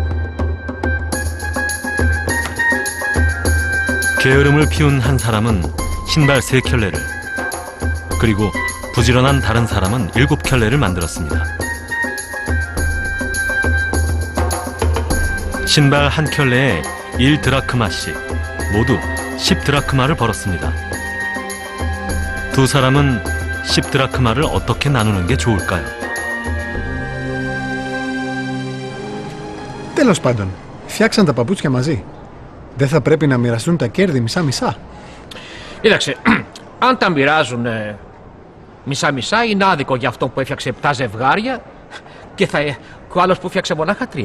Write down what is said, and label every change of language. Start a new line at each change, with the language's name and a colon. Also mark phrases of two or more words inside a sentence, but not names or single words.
Korean: 게으름을 피운 한 사람은 신발 3켤레를, 그리고 부지런한 다른 사람은 7켤레를 만들었습니다. 신발 한 켤레에 1드라크마씩, 모두 10드라크마를 벌었습니다. 두 사람은 10드라크마를 어떻게 나누는 게 좋을까요?
Greek: Τέλος πάντων, φτιάξαν τα παπούτσια μαζί. Δεν θα πρέπει να μοιραστούν τα κέρδη μισά-μισά? Κοίταξε, αν τα μοιράζουν μισά-μισά, είναι άδικο για αυτόν που έφτιαξε 7 ζευγάρια και ο άλλος που έφτιαξε μονάχα 3.